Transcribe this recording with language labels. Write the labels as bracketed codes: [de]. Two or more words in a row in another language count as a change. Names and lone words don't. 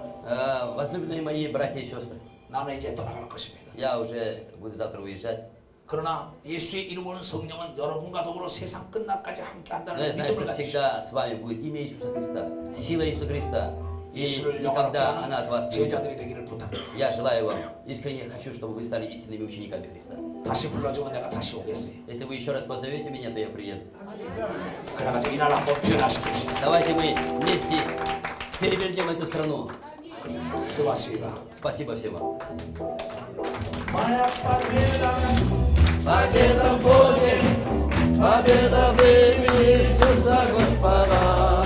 [ru] Возлюбленные мои братья и сестры, [ko] 나는 이제 떠나갈 것입니다. [ru] я уже буду завтра уезжать. [ko] 그러나 예수의 이름으로는 성령은 여러분과 더불어 세상 끝날까지 함께 [ru] Но [ko] 한다는 [ru] я знаю, [ko] 믿음을 [ru] что [ko] 가지시고 [ru] всегда с вами будет имя Иисуса Христа, сила Иисуса Христа. И [ko] 예수를 영원하게 [ru] никогда она от вас [ko] 하는 [ru] не уйдет. [ko] 제자들이 되기를 부탁드립니다. [ru] Я желаю вам, искренне хочу, чтобы вы стали истинными учениками Христа. [ko] 다시 불러주면 내가 다시 오겠어요. [ru] Если вы еще раз позовете меня, то я приеду. [ko] 그래가지고 이 나라 한번 변화시킵시다. [ru] Давайте мы вместе перевернем эту страну. Спасибо. Спасибо всем вам. Победа в Боге, победа в имени Иисуса Господа.